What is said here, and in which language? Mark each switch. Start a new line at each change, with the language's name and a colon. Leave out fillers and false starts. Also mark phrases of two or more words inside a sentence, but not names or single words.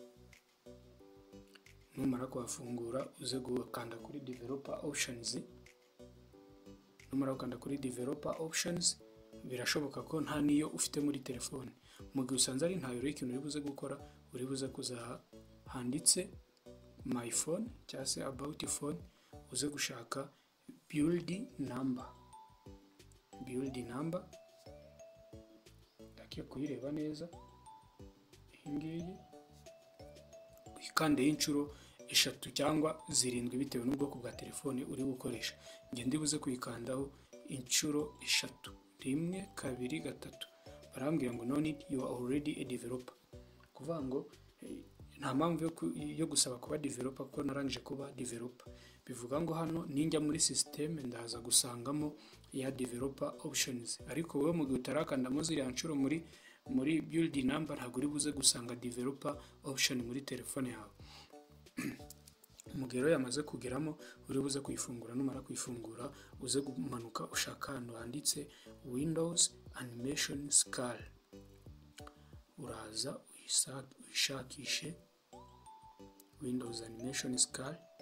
Kinyarwanda: Numara kuhafungura uze gukanda kuri
English: developer options.
Kinyarwanda: Numara gukanda kuri
English: developer options,
Kinyarwanda: birashoboka ko nta niyo ufite muri telefone. Mu gihe usanze ari ntayo, ikintu uri buze gukora, uri buze kuza handitse
English: my phone
Kinyarwanda: cyangwa se
English: about phone,
Kinyarwanda: uze gushaka
English: build number. Build number
Kinyarwanda: ndakiye kuyireba neza. ngiyi uyikandeho inshuro 3 cyangwa 7 bitewe n'ubwoko bwa telefone uri gukoresha. Njye ndibuze kuyikandaho inshuro 3, 1 2 3. Barambwira ngo
English: no need, you are already a developer.
Kinyarwanda: Kuvuga ngo nta mpamvu yo gusaba kuba developer kuko narangije kuba developer. Bivuga ngo hano ninjya muri system ndaza gusangamo ya
English: developer options,
Kinyarwanda: ariko wowe mu gihe utarakandamo ziriya nshuro muri
English: build number
Kinyarwanda: ntabwo uri buze gusanga
English: developer option
Kinyarwanda: muri telefone yawe. Umugero yamaze kugeramo uri buze kuyifungura, numara kuyifungura uze kumanuka ushaka ahantu handitse Windows Animation Skull, uraza uyishakishe Windows Animation Skull.